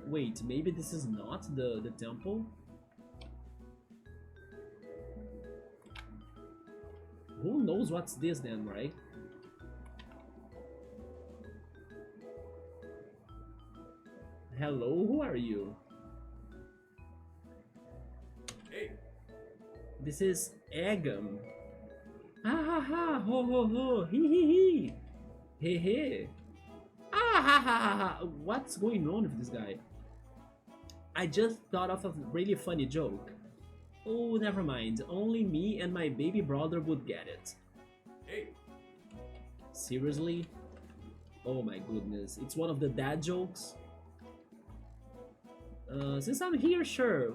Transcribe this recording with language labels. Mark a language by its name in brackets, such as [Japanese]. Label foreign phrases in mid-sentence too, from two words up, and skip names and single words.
[English] Wait, maybe this is not the temple? Who knows what's this then, right? Hello, who are you? Hey. This is Agam. Ha ha ha, ho ho ho, hee. Hey hey. Ah ha ha ha ha. What's going on with this guy? I just thought of a really funny joke. Oh, never mind. Only me and my baby brother would get it. Hey. Seriously? Oh my goodness. It's one of the dad jokes? Since I'm here, sure.